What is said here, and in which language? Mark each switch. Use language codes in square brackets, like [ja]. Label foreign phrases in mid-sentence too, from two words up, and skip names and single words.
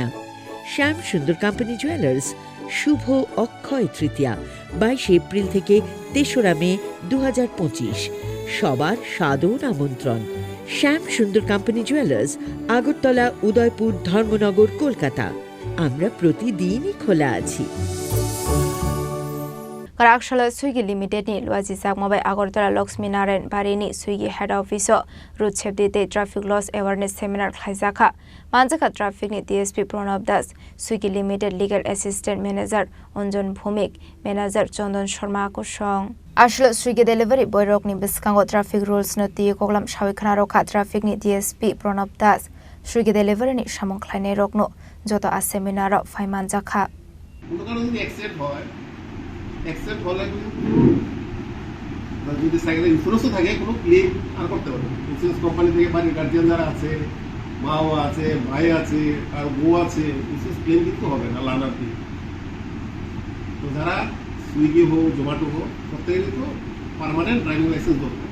[bn] শ্যাম সুন্দর কোম্পানি জুয়েলার্স শুভ অক্ষয় তৃতীয়া 22 এপ্রিল থেকে 3রা মে 2025। সবার সাদর আমন্ত্রণ। শ্যাম সুন্দর কোম্পানি জুয়েলার্স, আগরতলা, উদয়পুর, ধর্মনগর, কলকাতা। আমরা প্রতিদিনই খোলা আছি। [trp] Karakshal Swiggy Limited ni Luazi Sakmabai Agortala Lakshmi Narayan Barini Swiggy Head Office [en] Road Safety Traffic Laws Awareness Seminar [trp] Khaizaka Manjaka Traffic ni DSP Pranab Das Swiggy Limited [en] Legal Assistant Manager [trp] Onjon Bhumik Manager Chandan Sharma Kushong Ashlo Swiggy [en] Delivery Boy [trp] Rok ni Biskango [en] Traffic Rules [trp] no Ti Koglam Shawikhana Rokha Traffic ni DSP Pranab Das Swiggy Delivery ni Shamong Khlaine Rokno Joto a Seminar Faimanjaka [bn] অ্যাকসেপ্ট হলে যদি সাইকেলের ইন্স্যুরেন্সও থাকে কোনো ক্লেম আর করতে পারবে। [en] insurance company [bn] থেকে বাড়ির গার্জিয়ান যারা আছে, মাও আছে, ভাই আছে, আর বউ আছে, [en] insurance claim [bn] কিন্তু হবে না লার্নার দিয়ে। তো যারা সুইগি হোক, জোম্যাটো হোক, প্রত্যেকেরই তো [en] permanent driving license [bn] দরকার।